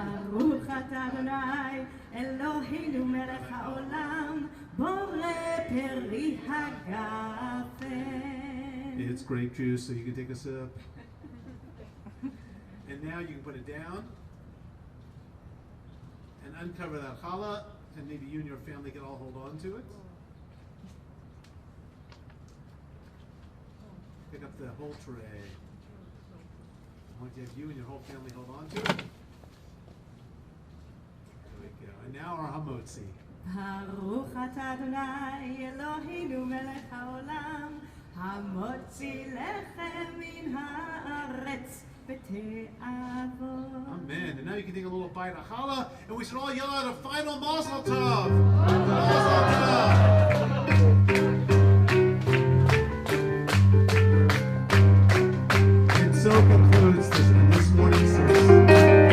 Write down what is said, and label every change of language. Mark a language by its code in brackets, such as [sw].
[he] ברוך אתה אדוני אלוהינו מלך העולם בורא פרי הגפן. [en] It's grape juice, so you can take a sip. And now you can put it down and uncover that challah, and maybe you and your family can all hold on to it. Pick up the whole tray. I want to have you and your whole family hold on to it. There we go. And now our hamotzi. [he] ברוך אתה אדוני אלוהינו מלך העולם המוציא לחם מן הארץ בתאוות. [en] Amen. And now you can take a little bite of challah, and we should all yell out a final mazel tov. Mazel tov. And so concludes this morning's service.